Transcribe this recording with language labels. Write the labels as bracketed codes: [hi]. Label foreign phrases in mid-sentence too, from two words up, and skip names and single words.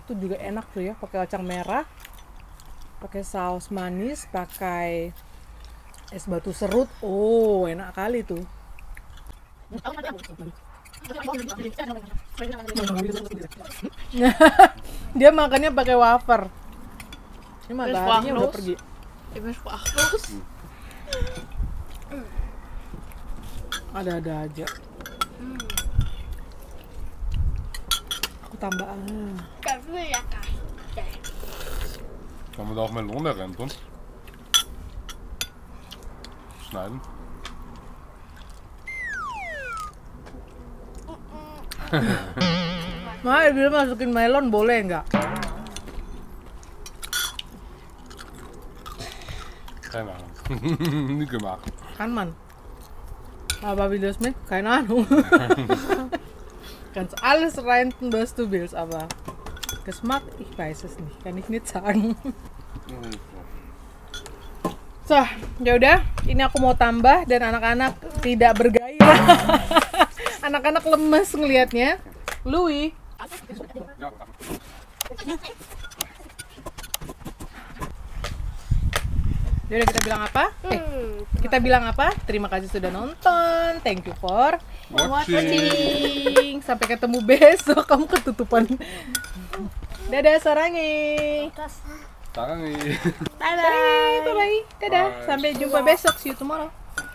[id] Itu juga enak tuh ya, pakai kacang merah, pakai saus manis, pakai es batu serut. Oh, enak kali tuh. Dia makannya pakai wafer. Ini mataharinya udah pergi. [de] Ich bin sprachlos. [id] Ada-ada aja. Aku tambah [de] Das will ja gar nicht. Kann man da auch Melone rein tun? Schneiden? [id] Nah, dia masukin melon boleh nggak? [de] Keine Ahnung. Nie gemacht. Kann man. Aber wie das mit? Keine Ahnung. Kannst alles rein tun, was du willst, aber Geschmack, ich weiß es nicht. Kann ich nicht sagen. So, [id] ya udah, ini aku mau tambah dan anak-anak tidak bergairah. Anak-anak lemes ngelihatnya. Louis. Yaudah kita bilang apa? Kita bilang apa? Terima kasih sudah nonton. [en] Thank you for watching. [id] Sampai ketemu besok. Kamu ketutupan. Dadah Sarangi. Tangan nih. [en] Bye bye. Bye bye. Dadah. Bye. [id] Sampai jumpa besok. [en] See you tomorrow.